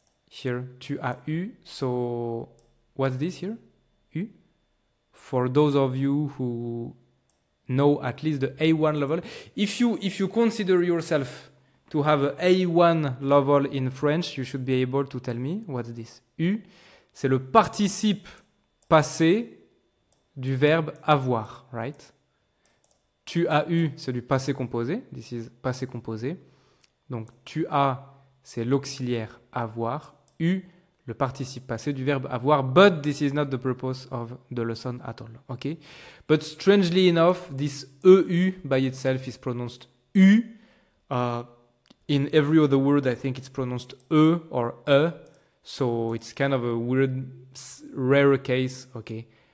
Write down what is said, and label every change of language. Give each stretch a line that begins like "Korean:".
English: Here,
French: tu as eu.
English: So what's this here? U. For those of you who know at least the A1 level, if you consider yourself to have an A1 level in French, you should be able to tell me what's this.
French: U, c'est le participe passé du verbe avoir, right? Tu as eu, c'est du passé composé.
English: This is passé composé.
French: Donc, tu as, c'est l'auxiliaire avoir. Eu, le participe passé du verbe avoir.
English: But this is not the purpose of the lesson at all. Okay? But strangely enough, this EU by itself is pronounced U. In every other word, I think it's pronounced E or E. So it's kind of a weird, rare case. Okay.